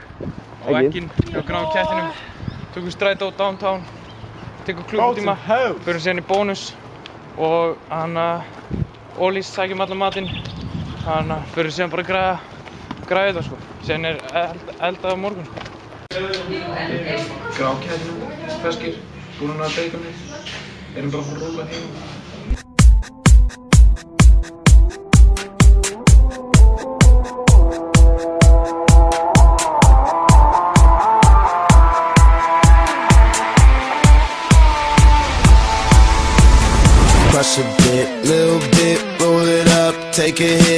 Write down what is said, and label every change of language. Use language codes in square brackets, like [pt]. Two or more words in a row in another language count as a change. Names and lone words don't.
[is] á vegginn hjá Gráa kettinum. Tökum strætó downtown, tekur klukkutíma, förum síðan í bónus og Ólís sækjum allan matinn. Förum síðan bara að græða þetta sko. Síðan eldað á morgun. Gráa kettinum, feskir, búin að baconi. Erum bara að fara að rúlla heim. [en] Crush a bit, little bit, roll it up, take a hit,